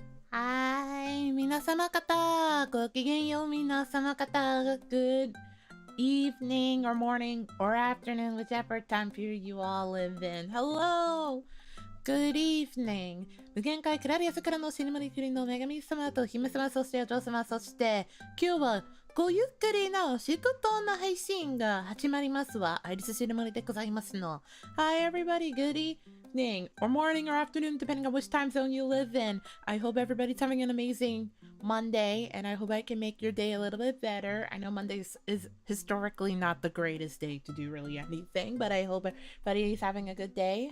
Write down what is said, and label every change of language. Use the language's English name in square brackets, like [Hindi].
[Japanese] はい、皆様方、ごきげんよう、皆様方、 [English] good evening or morning or afternoon, whichever time period you all live in. Hello! Good evening! [Japanese] 無限界クラリアスからのシノモリ国の女神様と姫様、そしてお嬢様、そして今日はごゆっくりの仕事の配信が始まりますわ。アイリスシノモリでございますの。 [English] Hi everybody, good evening or morning or afternoon, depending on which time zone you live in. I hope everybody's having an amazing Monday, and I hope I can make your day a little bit better. I know Mondays is historically not the greatest day to do really anything, but I hope everybody's having a good day.